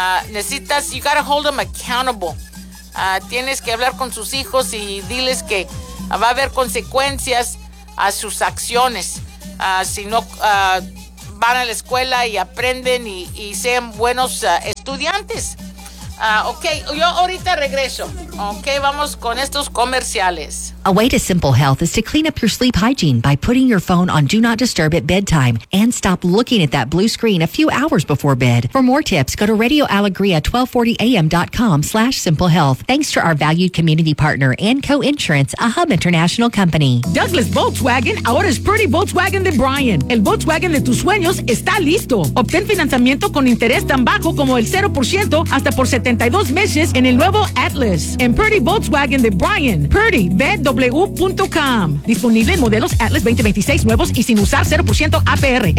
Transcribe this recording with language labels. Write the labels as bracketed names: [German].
[Spanish] Necesitas, [English] you gotta hold them accountable. [Spanish] Tienes que hablar con sus hijos y diles que va a haber consecuencias a sus acciones. Van a la escuela y aprenden y sean buenos estudiantes. Yo ahorita regreso. Okay, vamos con estos comerciales. [English] A way to simple health is to clean up your sleep hygiene by putting your phone on Do Not Disturb at bedtime and stop looking at that blue screen a few hours before bed. For more tips, go to RadioAlegria1240AM.com/simplehealth. Thanks to our valued community partner and co-insurance, a Hub International Company. [Spanish] Douglas Volkswagen ahora es Pretty Volkswagen de Bryan. El Volkswagen de tus sueños está listo. Obtén financiamiento con interés tan bajo como el 0% hasta por 72 meses en el nuevo Atlas. En Pretty Volkswagen de Bryan. Pretty, bed. W.com. Disponible en modelos Atlas 2026 nuevos y sin usar 0% APR.